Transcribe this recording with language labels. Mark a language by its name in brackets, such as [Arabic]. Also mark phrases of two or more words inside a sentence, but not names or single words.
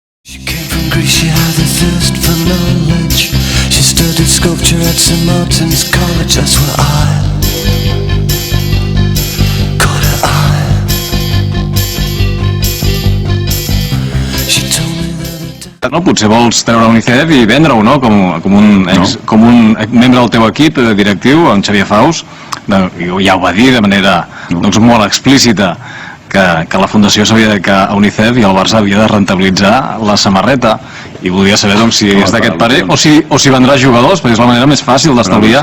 [English] She came from Greece, she had a thirst for knowledge. She studied sculpture at St. Martin's College. That's where I caught her eye. She told me that [Catalan] No, potser vols treure UNICEF i vendre-ho, no? Com un membre del teu equip directiu, en Xavier Faus, ja ho va dir de manera molt explícita, que la Fundació sabia que a UNICEF i el Barça havia de rentabilitzar la samarreta, i volia saber si és d'aquest parer o si vendràs jugadors, perquè és la manera més fàcil d'estalviar.